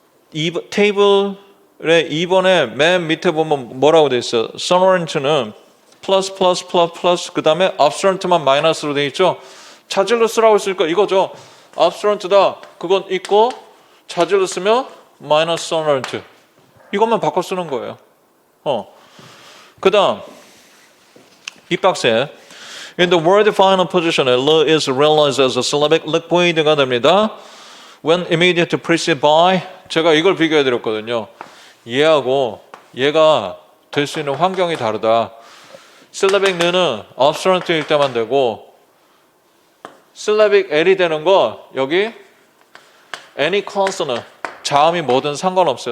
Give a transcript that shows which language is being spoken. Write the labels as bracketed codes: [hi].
[ko] 테이블의 2번에 맨 밑에 보면 뭐라고 돼 있어요? sonorant는 플러스 그 다음에 obstruent만 마이너스로 돼 있죠. 자질로 쓰라고 했으니까 이거죠. obstruent다 그건 있고 자질로 쓰면 마이너스 sonorant 이것만 바꿔 쓰는 거예요. [en] 그 다음 B박스에 In the word final position, L is realized as a syllabic liquid가 됩니다. When immediate preceded by [ko] 제가 이걸 비교해 드렸거든요. 얘하고 얘가 될 수 있는 환경이 다르다. syllabic 느는 obstruent일 때만 되고 syllabic L이 되는 거 여기 [en] any consonant [ko] 자음이 뭐든 상관없어요.